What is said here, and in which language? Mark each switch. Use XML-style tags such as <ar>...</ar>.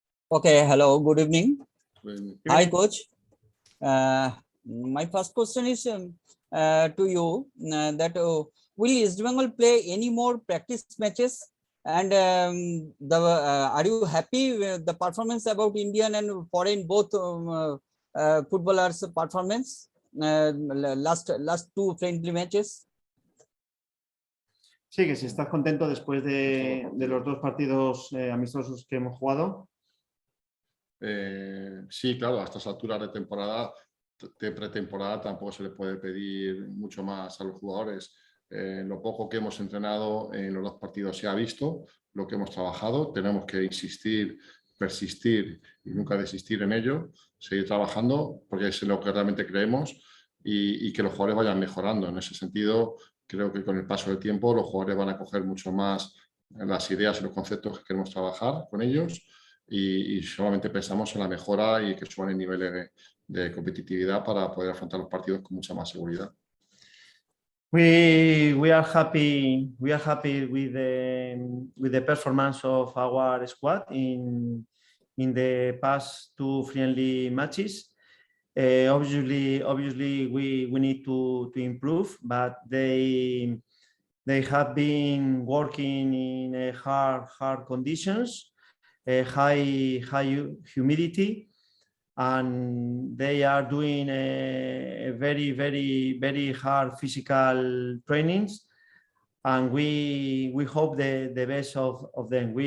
<en>Okay, hello, good evening. Hi, coach. My first question is to you that will East Bengal play any more practice matches? And are you happy with the performance about Indian and foreign both footballers' performance last 2 friendly matches?</en> <es>Sí, que si estás contento después de los 2 partidos amistosos que hemos jugado. Sí, claro, a estas alturas de temporada, de pretemporada, tampoco se le puede pedir mucho más a los jugadores. Lo poco que hemos entrenado en los 2 partidos se ha visto, lo que hemos trabajado. Tenemos que insistir, persistir y nunca desistir en ello, seguir trabajando, porque es en lo que realmente creemos y que los jugadores vayan mejorando. En ese sentido, creo que con el paso del tiempo los jugadores van a coger mucho más las ideas y los conceptos que queremos trabajar con ellos y solamente pensamos en la mejora y que suban el nivel de competitividad para poder afrontar los partidos con mucha más seguridad.</es> <en>We are happy with the performance of our squad in the past 2 friendly matches. Obviously we need to improve, but they have been working in hard conditions, high humidity, and they are doing a very hard physical trainings, and we hope the best of them.</en>